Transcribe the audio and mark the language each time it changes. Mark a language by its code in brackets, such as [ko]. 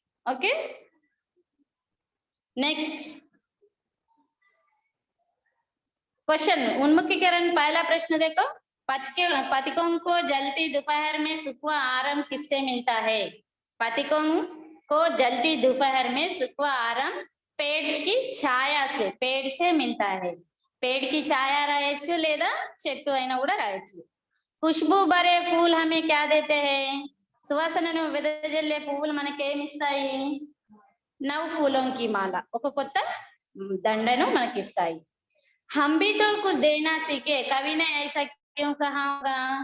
[hi] Okay, next question उन्मुखीकरण। पहला प्रश्न देखो, पथिकों को जलती दोपहर में सुखवा आराम किससे मिलता है? पथिकों को जलती दोपहर में सुखवा आराम पेड़ की छाया से, पेड़ से मिलता है. पेड़ की छाया [te] రాయొచ్చు లేదా చెట్టు అయినా కూడా రాయొచ్చు. [hi] खुशबू भरे फूल हमें क्या देते हैं? [te] సువాసనను వెదజల్లే పువ్వులు మనకేమిస్తాయి? [hi] నవ్ ఫూలోं की माला, [te] ఒక కొత్త దండను మనకిస్తాయి. [hi] हम भी तो कुछ देना सीखे, कवि ने ऐसा क्यों कहा होगा?